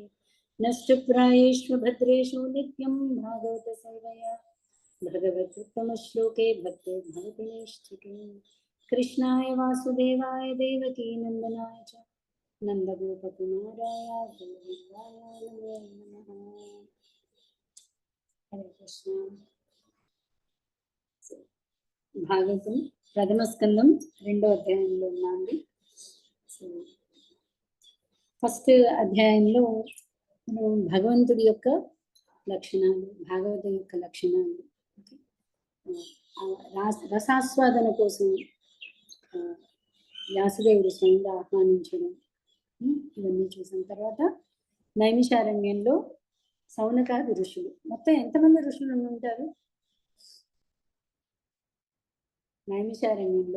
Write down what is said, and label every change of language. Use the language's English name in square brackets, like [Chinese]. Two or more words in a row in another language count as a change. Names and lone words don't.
[Sanskrit] नश्चक्रायेषु भद्रेषु नित्यं भागवत सेवया भगवत्तमश्लोके भक्ते भवति नैष्ठिके। कृष्णाय वासुदेवाय देवकी नन्दनाय च नन्दगोपकुमाराय गोविन्दाय नमो नमः। हरे कृष्ण। [Telugu] భాగవతం ప్రథమ స్కందం 2వ అధ్యాయంలో ఉన్నాండి. [English] so first [Telugu] అధ్యాయంలో మనం భగవంతుడి యొక్క లక్షణాలు, భాగవతం యొక్క లక్షణాలు, రసాస్వాదన కోసం వ్యాసదేవుడు స్వయంగా ఆహ్వానించడం, ఇవన్నీ చూసిన తర్వాత నైమిషారణ్యంలో సౌనకాది ఋషులు, మొత్తం ఎంతమంది ఋషులు ఉంటారు నైమిషారణ్యంలో?